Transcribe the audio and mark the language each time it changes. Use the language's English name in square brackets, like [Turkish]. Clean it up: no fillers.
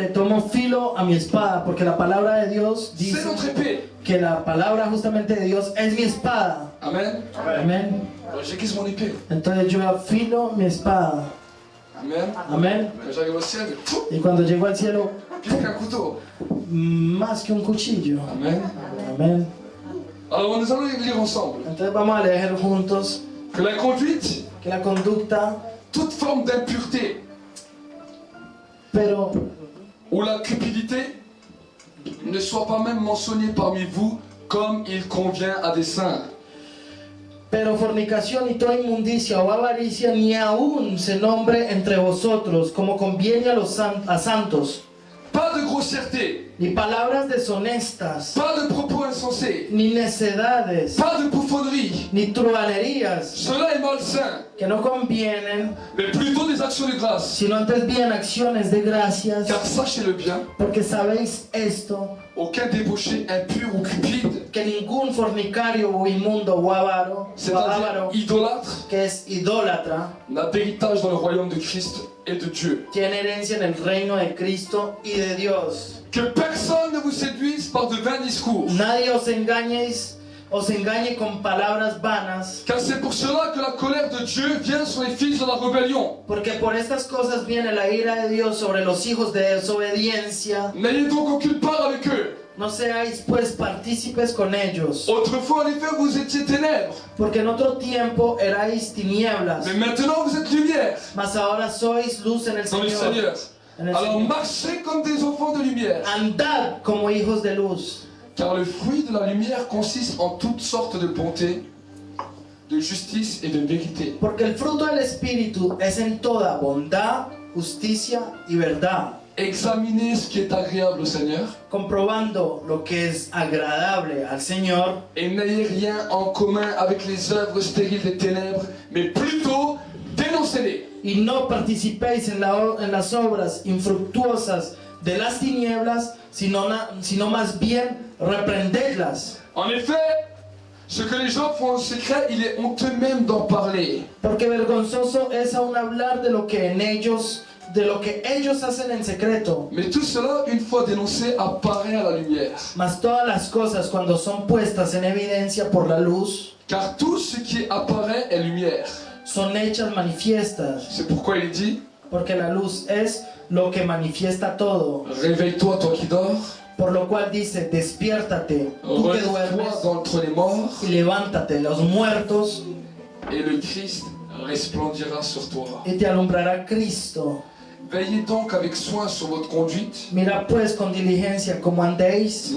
[Spanish] le tomo filo a mi espada, porque la palabra de Dios [French] c'est [Spanish] dice [French] notre épée. [Spanish] que la palabra justamente de Dios es mi espada. [French] Amen. [Spanish] Amén. [French] Alors j'aiguise mon épée. [Spanish] Entonces yo afilo mi espada. [French] Amen. [Spanish] Amén. [French] Quand j'arrive au ciel, [Spanish] Y cuando llego al cielo, [French] plus qu'un couteau. [Spanish] más que un cuchillo. [French] Amen. [Spanish] Amén. [French] Alors nous allons lire ensemble [Spanish] Entonces vamos a leer juntos [French] que la conduite, [Spanish] que la conducta, [French] toute forme d'impureté [Spanish] pero [French] ou la cupidité ne soit pas même mentionnée parmi vous comme il convient à des saints. [Spanish] fornicación y toda inmundicia o avaricia ni aún se nombre entre vosotros, como conviene a los a santos, [French] Pas de grossièreté, [Spanish] ni palabras deshonestas, [French] pas de propos insensés, [Spanish] ni necedades, [French] pas de bouffonnerie. [Spanish] ni truhanerías, [French] Cela est malsain, [Spanish] que no convienen, [French] mais plutôt des actions de grâce. [Spanish] sino antes bien acciones de gracias, [French] Car sachez-le bien, [Spanish] porque sabéis esto, [French] aucun débauché impur ou cupide, [Spanish] que ningún fornicario o inmundo o avaro, [French] c'est-à-dire idolâtre, [Spanish] que es idólatra, [French] n'a d'héritage dans le royaume de Christ et de Dieu. [Spanish] tiene herencia en el reino de Cristo y de Dios. [French] Que personne ne vous séduise par de vains discours, [Spanish] Nadie os engañe con palabras vanas, [French] car c'est pour cela que la colère de Dieu vient sur les fils de la rébellion. [Spanish] porque por estas cosas viene la ira de Dios sobre los hijos de desobediencia. [French] N'ayez donc aucune part avec eux. [Spanish] No seáis pues partícipes con ellos, [French] Autrefois, en effet, vous étiez ténèbres, [Spanish] porque en otro tiempo erais tinieblas, [French] mais maintenant vous êtes lumière [Spanish] mas ahora sois luz en el [French] dans le [Spanish] Señor. [French] Seigneur. [Spanish] En el [French] Alors [Spanish] Señor. [French] marchez comme des enfants de lumière, [Spanish] Andad como hijos de luz, [French] car le fruit de la lumière consiste en toutes sortes de bonté, de justice et de vérité. [Spanish] porque el fruto del Espíritu es en toda bondad, justicia y verdad, [French] Examinez ce qui est agréable au Seigneur [Spanish] comprobando lo que es agradable al Señor, [French] et n'ayez rien en commun avec les œuvres stériles des ténèbres, mais plutôt dénoncez-les. [Spanish] y no participéis en las obras infructuosas de las tinieblas, sino más bien reprendedlas. [French] En effet, ce que les gens font en secret, il est honteux même d'en parler. [Spanish] Porque vergonzoso es aún hablar de lo que ellos hacen en secreto. [French] Mais tout cela, une fois dénoncé, apparaît à la lumière. [Spanish] Mas todas las cosas cuando son puestas en evidencia por la luz, [French] Car tout ce qui apparaît est lumière. [Spanish] son hechas manifiestas. [French] C'est pourquoi il dit, [Spanish] Porque la luz es lo que manifiesta todo. [French] réveille-toi toi qui dors, [Spanish] Por lo cual dice, despiértate, tú que duermes, [French] relève-toi d'entre les morts, [Spanish] y levántate, los muertos, [French] et le Christ resplendira sur toi. [Spanish] y te alumbrará Cristo. [French] Veillez donc avec soin sur votre conduite, [Spanish] Mira pues con diligencia cómo andéis,